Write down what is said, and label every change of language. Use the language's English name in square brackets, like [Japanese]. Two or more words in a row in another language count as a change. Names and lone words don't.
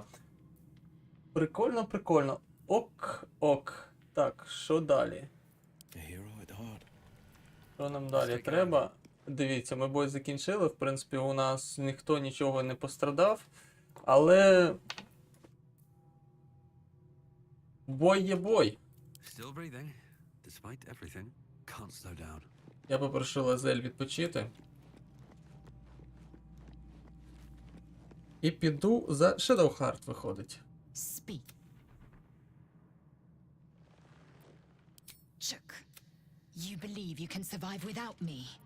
[Ukrainian] Прикольно, прикольно. Ок, ок. Так, що далі? Що нам далі треба? Дивіться, ми бой закінчили. В принципі, у нас ніхто нічого не пострадав. Але бой є бой. [English] Still breathing, despite everything. Can't slow down. [Ukrainian] Я попрошу Лазель відпочити. І піду за Shadowheart виходить. [English] Speak. Chook, you believe you can survive without me?